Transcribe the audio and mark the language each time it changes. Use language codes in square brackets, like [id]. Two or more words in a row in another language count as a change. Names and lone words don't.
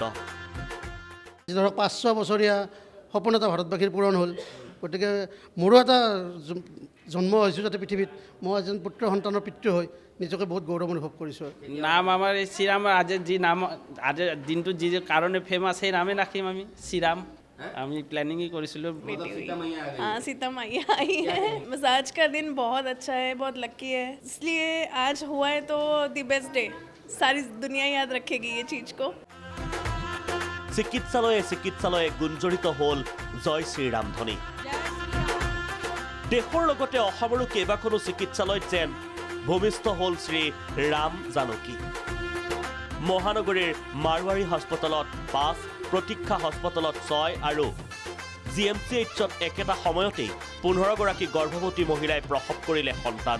[as] ধৰক 500 বছৰীয়া সপোন এটা ভাৰতবাসীৰ পূৰণ হ'ল গতিকে মোৰো এটা জন্ম হৈছোঁ যাতে পৃথিৱীত মই এজন পুত্ৰ সন্তানৰ পিতৃ হৈ নিজকে বহুত গৌৰৱ অনুভৱ কৰিছোঁ নাম আমাৰ এই শ্ৰীৰাম আজি যি নাম আজি দিনটো যি কাৰণে ফেমাছ সেই নামে ৰাখিম আমি শ্ৰীৰাম আমি প্ল্যাनिंग কৰিছিলোঁ [hi] हाँ सीता मैया आई है बस आज का दिन बहुत अच्छा है बहुत लकी है इसलिए आज हुआ है तो [en] the best day [hi] सारी दुनिया याद रखेगी ये चीज़ को [as] চিকিৎসালয়ে গুঞ্জৰিত হ'ল জয় শ্ৰীৰাম ধ্বনি দেশৰ লগতে অসমৰো কেইবাখনো চিকিৎসালয়ত যেন ভূমিষ্ঠ হ'ল শ্ৰী ৰাম জানকী মহানগৰীৰ মাৰৱাৰী হাস্পতালত 5 প্ৰতীক্ষা হাস্পতালত 6 আৰু জিএমচিএইচত একেটা সময়তে 15 গৰাকী গৰ্ভৱতী মহিলাই প্ৰসৱ কৰিলে সন্তান